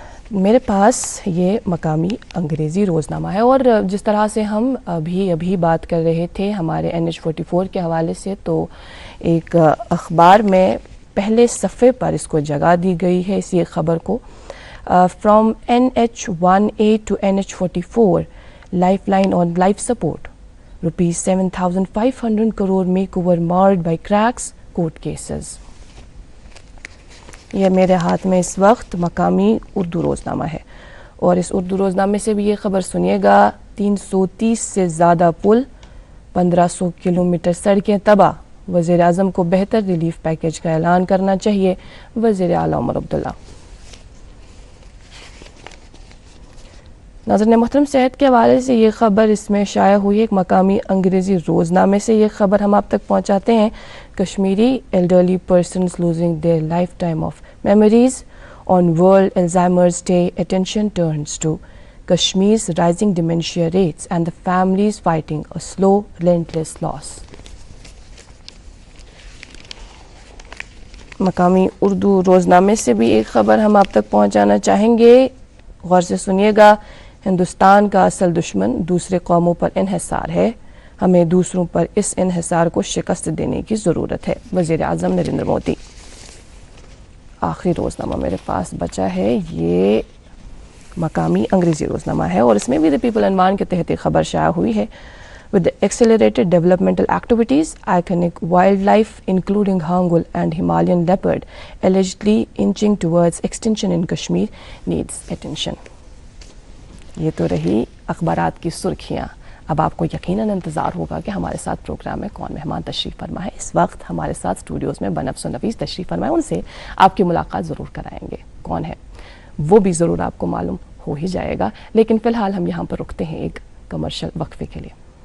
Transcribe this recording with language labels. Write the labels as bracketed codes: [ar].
[ur] میرے پاس یہ مقامی انگریزی روزنامہ ہے اور جس طرح سے ہم ابھی بات کر رہے تھے ہمارے NH44 کے حوالے سے, تو ایک اخبار میں پہلے صفحے پر اس کو جگہ دی گئی ہے اسی خبر کو. [en] From NH18 to NH44 life line on life support, ₹7,500 crore makeover marred by cracks, court cases. [ur] یہ میرے ہاتھ میں اس وقت مقامی اردو روزنامہ ہے اور اس اردو روزنامے سے بھی یہ خبر سنیے گا. 330 سے زیادہ پل, 1500 کلومیٹر سڑکیں تباہ, وزیر اعظم کو بہتر ریلیف پیکیج کا اعلان کرنا چاہیے, وزیر اعلیٰ عمر عبداللہ. ناظرین محترم, صحت کے حوالے سے یہ خبر اس میں شائع ہوئی ایک مقامی انگریزی روزنامے سے. یہ خبر ہم آپ تک پہنچاتے ہیں. [en] Kashmiri elderly persons losing their lifetime of memories on World Alzheimer's Day, attention turns to Kashmir's rising dementia rates and the families fighting a slow, relentless loss. [ur] مقامی اردو روزنامے سے بھی ایک خبر ہم آپ تک پہنچانا چاہیں گے, غور سے سنیے گا. ہندوستان کا اصل دشمن دوسرے قوموں پر انحصار ہے, ہمیں دوسروں پر اس انحصار کو شکست دینے کی ضرورت ہے, وزیر اعظم نریندر مودی. آخری روزنامہ میرے پاس بچا ہے, یہ مقامی انگریزی روزنامہ ہے اور اس میں بھی دی پیپل عنوان کے تحت ایک خبر شائع ہوئی ہے. [en] With the accelerated developmental activities, iconic wildlife including hangul and Himalayan leopard allegedly inching towards extinction in Kashmir needs attention. [ur] یہ تو رہی اخبارات کی سرخیاں. اب آپ کو یقیناً انتظار ہوگا کہ ہمارے ساتھ پروگرام میں کون مہمان تشریف فرما ہے. اس وقت ہمارے ساتھ اسٹوڈیوز میں بنفس و نفیس تشریف فرما ہے, ان سے آپ کی ملاقات ضرور کرائیں گے. کون ہے وہ بھی ضرور آپ کو معلوم ہو ہی جائے گا, لیکن فی الحال ہم یہاں پر رکتے ہیں ایک کمرشل وقفے کے لیے.